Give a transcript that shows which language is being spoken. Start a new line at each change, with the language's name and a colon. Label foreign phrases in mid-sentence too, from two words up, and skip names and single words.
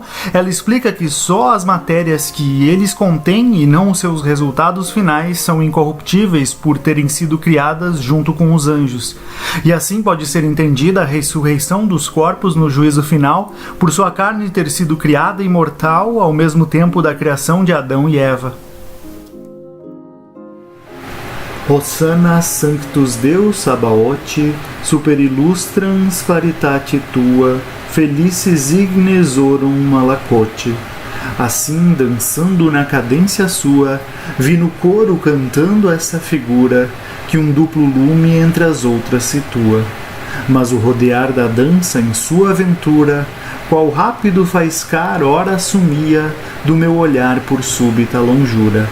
Portuguese: Ela explica que só as matérias que eles contêm e não os seus resultados finais são incorruptíveis por terem sido criadas junto com os anjos. E assim pode ser entendida a ressurreição dos corpos no juízo final, por sua carne ter sido criada imortal ao mesmo tempo da criação de Adão e Eva.
Latin: Hosanna Sanctus Deus Sabaoth, super illustrans paritate tua, felices ignes orum malacote.
Portuguese: Assim, dançando na cadência sua, vi no coro cantando essa figura, que um duplo lume entre as outras situa. Mas o rodear da dança em sua aventura, qual rápido faiscar ora sumia, do meu olhar por súbita longura.